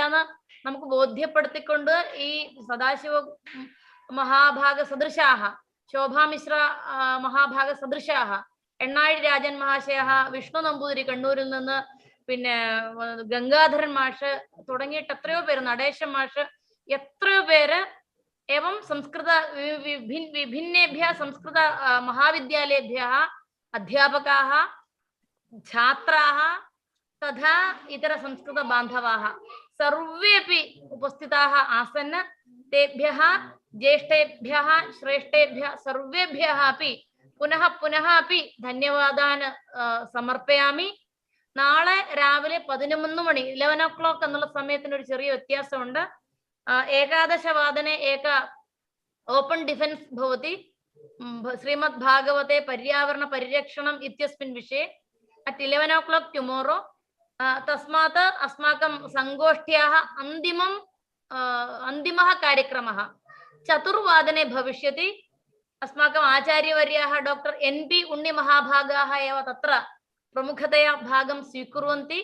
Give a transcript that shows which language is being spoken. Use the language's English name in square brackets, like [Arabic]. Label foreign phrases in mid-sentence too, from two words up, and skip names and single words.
[Malayalam] എന്ന് നമുക്ക് ബോധ്യപ്പെടുത്തിക്കൊണ്ട് ഈ [Sanskrit] സദാശിവ മഹാഭാഗ സദൃശാഹ, ശോഭാമിശ്ര മഹാഭാഗ സദൃശാഹ, [Malayalam] എണ്ണാഴി രാജൻ മഹാശയ, വിഷ്ണു നമ്പൂതിരി കണ്ണൂരിൽ നിന്ന്, പിന്നെ ഗംഗാധരൻ മാഷ് തുടങ്ങിയിട്ട് എത്രയോ പേര്, നടേശൻ മാഷ്, എത്രയോ പേര് [Sanskrit] एवं संस्कृत विभिन्नेभ्यः संस्कृत महाविद्यालयेभ्यः अध्यापकाः, छात्राः तथा इतर संस्कृत बान्धवाः सर्वेपि उपस्थिताः आसन्. तेभ्यः ज्येष्ठेभ्यः श्रेष्ठेभ्यः सर्वेभ्यः अपि पुनः पुनः अपि धन्यवादान् समर्पयामि. [Malayalam] നാളെ രാവിലെ 11 മണി 11 o'clock എന്നുള്ള സമയത്തിന് ഒരു ചെറിയ വ്യത്യാസമുണ്ട്. [Sanskrit] 11 वादने एक [English] open defence [Sanskrit] भवति श्रीमद् भागवते पर्यावरण परिरक्षणम् इत्यस्मिन् विषये [English] at 11 o'clock tomorrow. [Sanskrit] तस्मात् अस्माकं संगोष्ठ्याः अन्तिमः कार्यक्रमः 4 वादने भविष्यति. अस्माकम् आचार्यवर्याः डॉक्टर NP उण्णि महाभागाः एव तत्र प्रमुखतया भागं स्वीकुर्वन्ति.